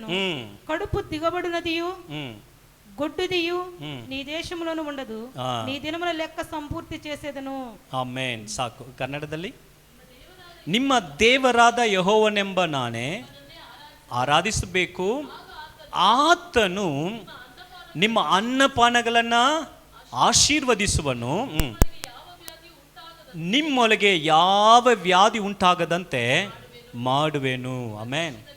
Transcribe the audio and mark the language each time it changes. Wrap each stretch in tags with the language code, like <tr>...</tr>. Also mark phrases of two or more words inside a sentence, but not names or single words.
<te>కడుపు దిగబడునదియు గొడ్డుదియు నీ దేశములోను ఉండదు. నీ దినముల లెక్క సంపూర్తి చేసేదను.</te> <kn>ಆಮೇನ್. ಸಾಕು. ಕನ್ನಡದಲ್ಲಿ, ನಿಮ್ಮ ದೇವರಾದ ಯೆಹೋವನೆಂಬ ನಾನೇ ಆರಾಧಿಸಬೇಕು. ಆತನು ನಿಮ್ಮ ಅನ್ನಪಾನಗಳನ್ನ ಆಶೀರ್ವದಿಸುವನು. ನಿಮ್ಮೊಳಗೆ ಯಾವ ವ್ಯಾಧಿ ಉಂಟಾಗದಂತೆ ಮಾಡುವೆನು. ಆಮೇನ್.</kn>